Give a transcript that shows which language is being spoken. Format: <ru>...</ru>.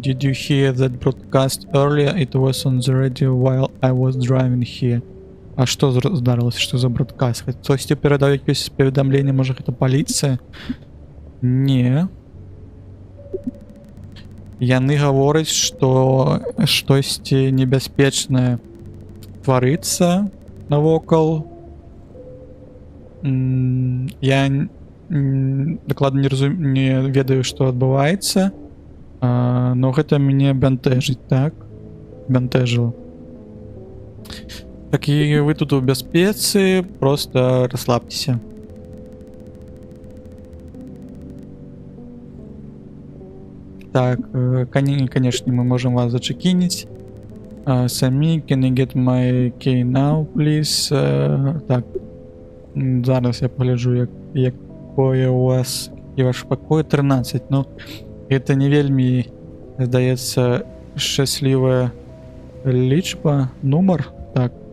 <en>Did you hear that broadcast earlier? It was on the radio while I was driving here.</en> <be>А што здарылася? Што за бродкаст? Хтосьці перадаў якісь паведамленне, можа гэта паліцыя? Не. Яны гавораць, што штосьці небяспечнае тварыцца навокал. Я дакладна не ведаю, што адбываецца, но гэта мяне бянтэжыць, так? Бянтэжыла. Так і вы тут у бяспецы,</be> <ru>просто расслабьтеся. Так, конечно, мы можем вас зачекинить.</ru> <en>Самі, can I get my key now, please?</en> <be>Так, зараз я погляджу, якое у вас і ваш пакой. 13, ну, это не вельмі, здаецца, шчаслівая лічба, нумар, так.</be>